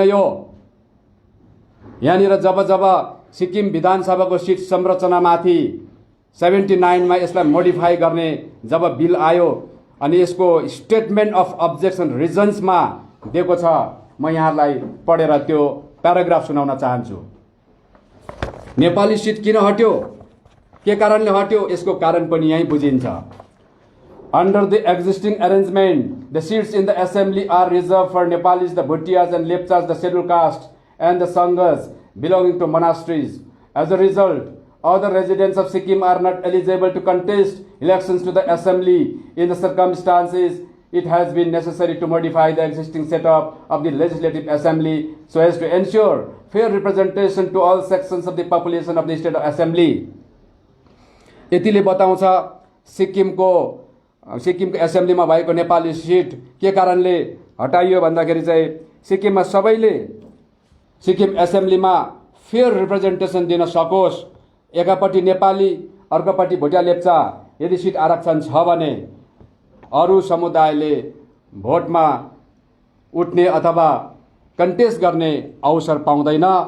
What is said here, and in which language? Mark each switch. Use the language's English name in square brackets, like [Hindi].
[Nepali] यो यहाँनिर जब सिक्किम विधानसभाको सिट संरचनामाथि 79 मा यसलाई मोडिफाई गर्ने जब बिल आयो अनि यसको स्टेटमेन्ट अफ अब्जेक्सन रिजन्समा दिएको छ, म यहाँलाई पढेर त्यो प्याराग्राफ सुनाउन चाहन्छु। नेपाली सिट किन हट्यो, के कारणले हट्यो, यसको कारण पनि यही बुझिन्छ। [English] Under the existing arrangement, the seats in the assembly are reserved for Nepalis, the Bhutias and Lepchas, the scheduled caste, and the Sanghas belonging to monasteries. As a result, other residents of Sikkim are not eligible to contest elections to the assembly. In the circumstances, it has been necessary to modify the existing setup of the legislative assembly so as to ensure fair representation to all sections of the population of the state assembly. [Nepali] यतिले बताउँछ सिक्किमको एसेम्ब्लीमा भएको Nepali seat के कारणले हटाइयो भन्दाखेरि चाहिँ सिक्किममा सबैले सिक्किम एसेम्ब्लीमा फेयर रिप्रेजेन्टेसन दिन सकोस्। एकापट्टि नेपाली, अर्कोपट्टि भोटिया लेप्चा यदि सिट आरक्षण छ भने अरू समुदायले भोटमा उठ्ने अथवा कन्टेस्ट गर्ने अवसर पाउँदैन।